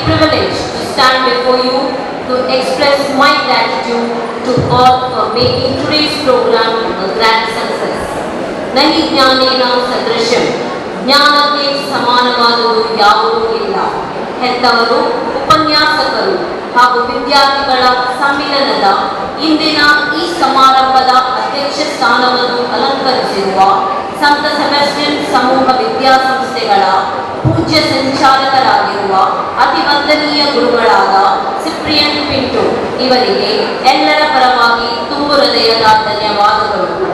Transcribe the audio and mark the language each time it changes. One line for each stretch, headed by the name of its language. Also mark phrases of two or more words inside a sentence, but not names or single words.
English: privilege to stand before you to express my gratitude to all for making today's program a grand success.
Sanskrit: नहि ज्ञानेन सदृशम्,
Kannada: ಜ್ಞಾನಕ್ಕೆ ಸಮಾನವಾದುದು ಯಾವುದೂ ಇಲ್ಲ. ಹೆತ್ತವರು, ಉಪನ್ಯಾಸಕರು ಹಾಗೂ ವಿದ್ಯಾರ್ಥಿಗಳ ಸಮ್ಮಿಲನದ ಇಂದಿನ ಈ ಸಮಾರಂಭದ ಅಧ್ಯಕ್ಷ ಸ್ಥಾನವನ್ನು ಅಲಂಕರಿಸಿರುವ ಸಂತ ಸೆಬಾಸ್ಟಿಯನ್ ಸಮೂಹ ವಿದ್ಯಾಸಂಸ್ಥೆಗಳ ಪೂಜ್ಯ ಸಂಚಾಲಕರಾಗಿರುವ ಅತಿ ವಂದನೀಯ ಗುರುಗಳಾದ ಸಿಪ್ರಿಯನ್ ಪಿಂಟೋ ಇವರಿಗೆ ಎಲ್ಲರ ಪರವಾಗಿ ತುಂಬು ಹೃದಯದ ಧನ್ಯವಾದಗಳು.